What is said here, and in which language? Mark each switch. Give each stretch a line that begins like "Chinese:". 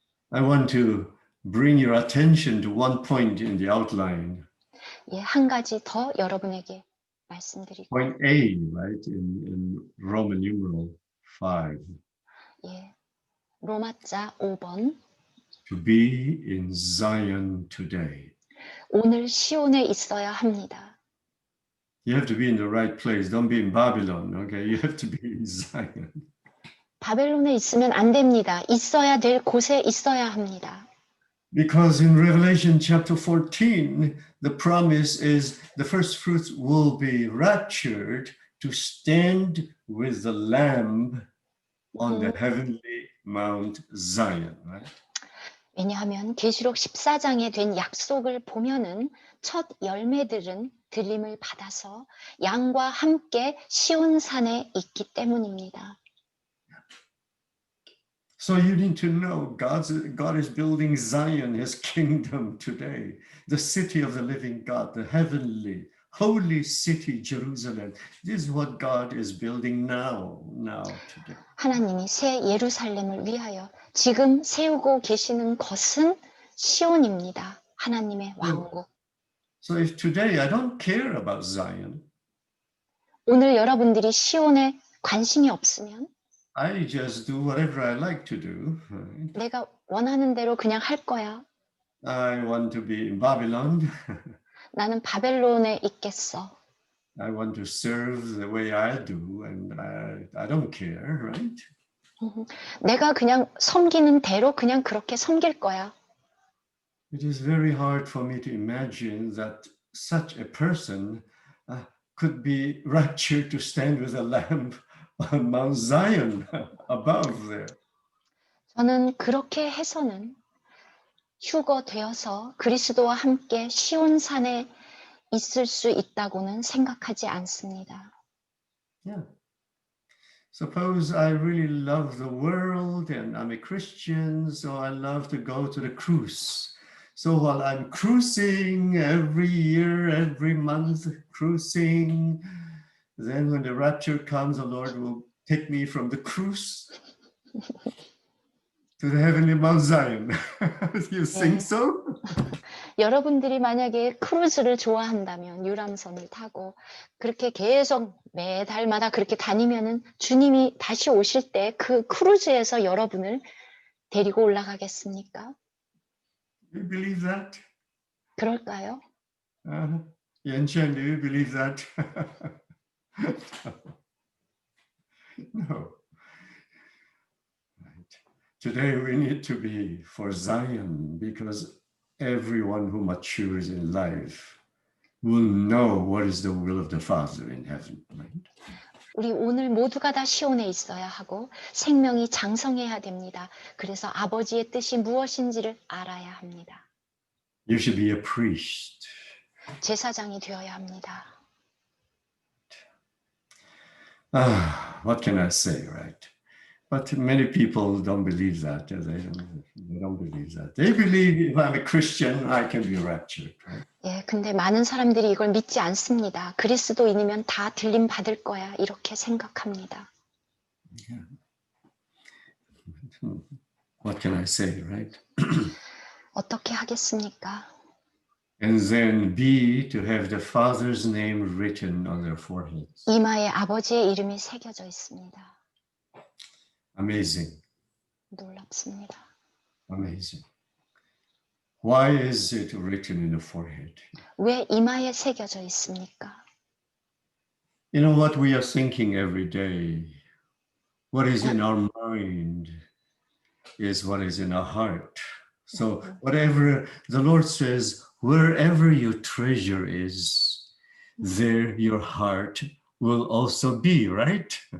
English: I want to bring your attention to one point in the outline.
Korean: 예, 한 가지 더 여러분에게 말씀드리고
English: Point A, right, in Roman numeral 5,
Korean: 예, 로마자 5번
English: to be in Zion today.
Korean: 오늘 시온에 있어야 합니다.
English: You have to be in the right place. Don't be in Babylon, okay? You have to be in Zion.
Korean: 바벨론에 있으면 안 됩니다. 있어야 될 곳에 있어야 합니다.
English: Because in Revelation chapter 14, the promise is the first fruits will be raptured to stand with the Lamb on the heavenly Mount Zion, right?
Korean: 왜냐하면 계시록 14장에 된 약속을 보면은 첫 열매들은 들림을 받아서 양과 함께 시온산에 있기 때문입니다.
English: So you need to know God is building Zion, his kingdom today, the city of the living God, the heavenly, holy city, Jerusalem. This is what God is building now, today.
Korean: 하나님이 새 예루살렘을 위하여 지금 세우고 계시는 것은 시온입니다. 하나님의 왕국.
English: So if today I don't care about Zion,
Korean: 오늘 여러분들이 시온에 관심이 없으면
English: I just do whatever I like to do. Right?
Korean: 내가 원하는 대로 그냥 할 거야.
English: I want to be in Babylon.
Korean: 나는 바벨론에 있겠어.
English: I want to serve the way I do, and I don't care, right?
Korean: 내가 그냥 섬기는 대로 그냥 그렇게 섬길 거야.
English: It is very hard for me to imagine that such a person could be raptured to stand with a lamb on Mount Zion above there.
Korean: 저는 그렇게 해서는 휴거되어서 그리스도와 함께 시온산에 있을 수 있다고는 생각하지 않습니다.
English: Yeah. Suppose I really love the world and I'm a Christian, so I love to go to the cruise. So while I'm cruising every year, every month, cruising, then when the rapture comes, the Lord will take me from the cruise to the heavenly Mount Zion. You think so?
Korean: 여러분들이 만약에 크루즈를 좋아한다면 유람선을 타고 그렇게 계속 매달마다 그렇게 다니면은 주님이 다시 오실 때 그 크루즈에서 여러분을 데리고 올라가겠습니까?
English: You believe that?
Korean: 그럴까요?
English: Yanchen, do you believe that? No. Right. Today we need to be for Zion because everyone who matures in life will know what is the will of the Father in heaven. Right?
Korean: 우리 오늘 모두가 다 시온에 있어야 하고 생명이 장성해야 됩니다. 그래서 아버지의 뜻이 무엇인지를 알아야 합니다.
English: You should be a priest.
Korean: 제사장이 되어야 합니다.
English: What can I say, right? But many people don't believe that. They don't believe that. They believe if I'm a Christian, I can be raptured. Right?
Korean: 예, 근데 많은 사람들이 이걸 믿지 않습니다. 그리스도인이면 다 들림 받을 거야. 이렇게 생각합니다.
English: Yeah. What can I say, right?
Korean: 어떻게 하겠습니까?
English: And then B, to have the Father's name written on their foreheads.
Korean: 이마에 아버지의 이름이 새겨져 있습니다.
English: Amazing,
Korean: 놀랍습니다.
English: amazing. Why is it written in the forehead?
Korean: 왜 이마에 새겨져 있습니까?
English: You know what we are thinking every day? What is in our mind is what is in our heart. So whatever the Lord says, wherever your treasure is, there your heart will also be, right?